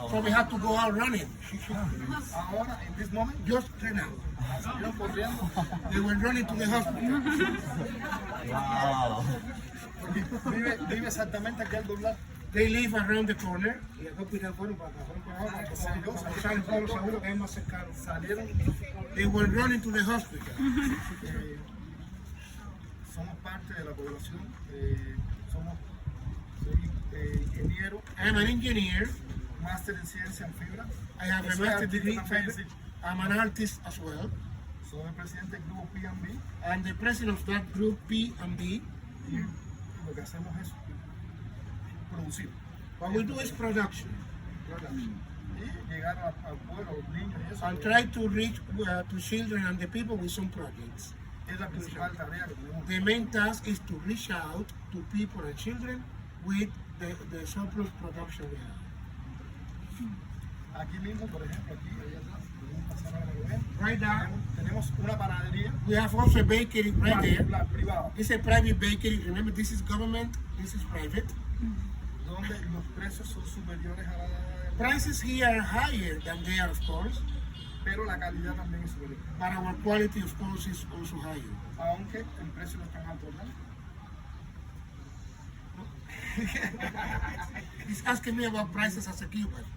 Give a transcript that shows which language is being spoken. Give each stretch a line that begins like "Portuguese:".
English: So we had to go out running.
Spanish: Ahora, en
English: this moment, Just right now.
Spanish: salieron corriendo.
English: They were running to the hospital.
Spanish: Porque vive exactamente aquí al doblar.
English: They live around the corner.
Spanish: Y el hospital fueron para acá, salen todos los seguros que es más cercano. Salieron.
English: They were running to the hospital.
Spanish: Somos parte de la población. Soy ingeniero,
English: I'm an engineer.
Spanish: máster en ciencia en fibra.
English: I have a
Spanish: Soy
English: master's
Spanish: artista
English: degree.
Spanish: también.
English: I'm an artist as well.
Spanish: Soy el presidente del grupo P&B.
English: I'm the president of that group P&B.
Spanish: Y lo que hacemos es producir.
English: What we do is production.
Spanish: Y llegar al pueblo, a los niños y eso.
English: And try to reach to children and the people with some projects.
Spanish: Es la principal tarea que tenemos.
English: The main task is to reach out to people and children with the surplus production we have.
Spanish: Aquí mismo, por ejemplo, aquí, allá atrás, podemos pasar ahora a ver.
English: Right now,
Spanish: Tenemos una panadería.
English: we have also a bakery right there.
Spanish: Privada.
English: It's a private bakery. Remember, this is government, this is private.
Spanish: Donde los precios son superiores a la...
English: Prices here are higher than they are, of course,
Spanish: Pero la calidad también es superior.
English: but our quality, of course, is also higher.
Spanish: Aunque el precio no es tan alto, ¿verdad?
English: He's asking me about prices as a Cuban.